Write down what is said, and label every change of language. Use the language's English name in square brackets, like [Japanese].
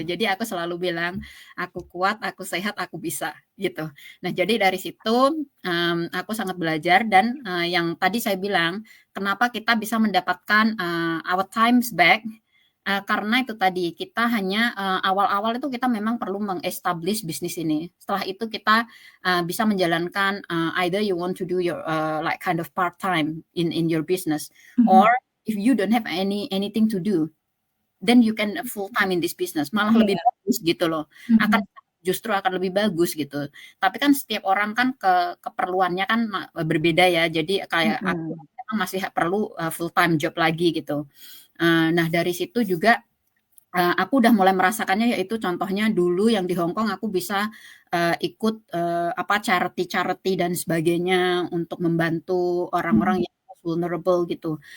[Indonesian] Jadi aku selalu bilang, aku kuat, aku sehat, aku bisa gitu. Nah, jadi dari situ aku sangat belajar, dan yang tadi saya bilang, kenapa kita bisa mendapatkan [English] our times back, [Indonesian] karena itu tadi kita hanya awal-awal itu kita memang perlu meng-establish bisnis ini. Setelah itu kita bisa menjalankan [English] either you want to do your like kind of part-time in your business, or if you don't have anything to do, then you can full-time in this business. [Indonesian] Malah lebih bagus gitu loh. Justru akan lebih bagus gitu. Tapi kan setiap orang kan keperluannya kan berbeda ya. Jadi kayak aku memang masih perlu full-time job lagi gitu. Nah, dari situ juga aku udah mulai merasakannya, yaitu contohnya dulu yang di Hong Kong aku bisa ikut charity dan sebagainya untuk membantu orang-orang yang vulnerable gitu.